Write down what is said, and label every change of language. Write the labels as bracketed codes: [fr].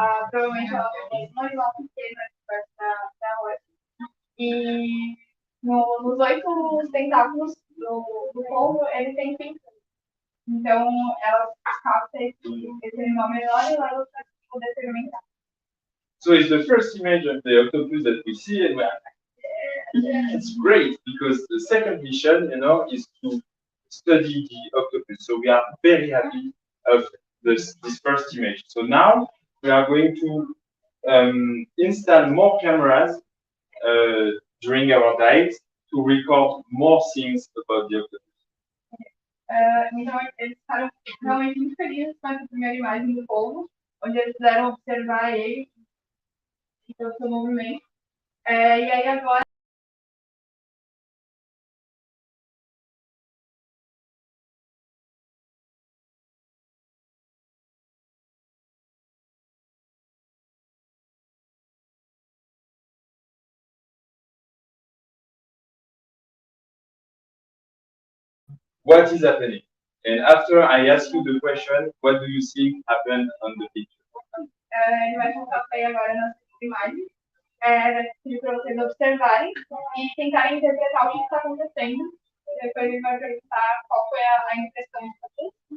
[pt] Provavelmente ela tem uma animal pequena perto da rocha. E nos 8 tentáculos do polvo, ele tem pincas. Então, ela capta esse animal menor e leva para poder se alimentar. [en] So it's the first image of the octopus that we see, and we're like, yeah, it's great, because the second mission, you know, is to study the octopus. So we are very happy of this first image. So now we are going to install more cameras during our dives to record more things about the octopus. [pt] Então, eles ficaram realmente muito felizes com essa primeira imagem do polvo, onde eles puderam observar ele e o seu movimento. E aí agora [en] what is happening? And after I ask you the question, what do you think happened on the picture? [pt] Ele vai contar para aí agora nas imagens. Vai pedir para vocês observarem e tentarem interpretar o que está acontecendo. Depois ele vai perguntar qual foi a impressão de vocês.